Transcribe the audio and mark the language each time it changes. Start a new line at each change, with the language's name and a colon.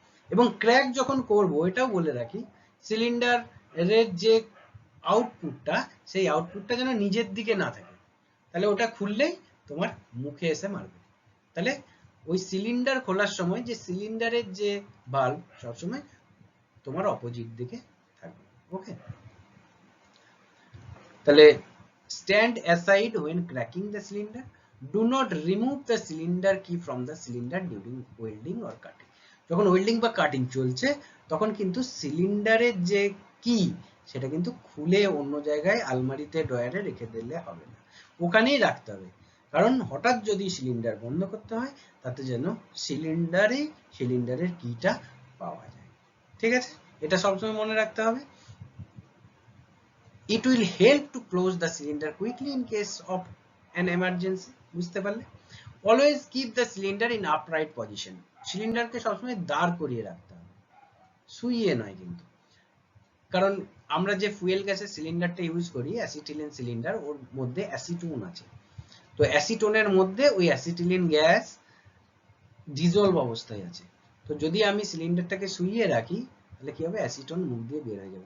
Bangla: এবং ক্র্যাক যখন করব, এটাও বলে রাখি, সিলিন্ডারের যে আউটপুটটা, সেই আউটপুটটা যেন নিজের দিকে না থাকে, তাহলে ওটা খুললেই তোমার মুখে এসে মারবে। তাহলে ওই সিলিন্ডার খোলার সময় যে সিলিন্ডারের যে ভালভ সবসময় তোমার অপোজিট দিকে থাকবে। ওকে, তাহলে
English: Stand aside when cracking the cylinder, do not remove the cylinder key from the cylinder during welding or cutting।
Bangla: যখন ওয়েল্ডিং বা কাটিং চলছে তখন কিন্তু সিলিন্ডারের যে কি সেটা কিন্তু খুলে অন্য জায়গায় আলমারিতে ড্রয়ারে রেখে দিলে হবে না, ওখানেই রাখতে হবে, কারণ হঠাৎ যদি সিলিন্ডার বন্ধ করতে হয় তাতে যেন সিলিন্ডারের কিটা পাওয়া যায়। ঠিক আছে, এটা সবসময় মনে রাখতে হবে।
English: It will help to close the cylinder quickly in case of an emergency।
Bangla: বুঝতে পারলে,
English: always keep the cylinder in upright position।
Bangla: সিলিন্ডারকে সবসময় দাঁড় করিয়ে রাখতে হবে, শুইয়ে নয় কিন্তু, কারণ আমরা যে ফুয়েল গ্যাসের সিলিন্ডারটা ইউজ করি, অ্যাসিটিলিন সিলিন্ডার, ওর মধ্যে অ্যাসিটোন আছে, তো অ্যাসিটোনের মধ্যে ওই অ্যাসিটিলিন গ্যাস ডিজলভ অবস্থায় আছে, তো যদি আমি সিলিন্ডারটাকে শুইয়ে রাখি তাহলে কি হবে, অ্যাসিটোন মুখ দিয়ে বের হয়ে যাবে।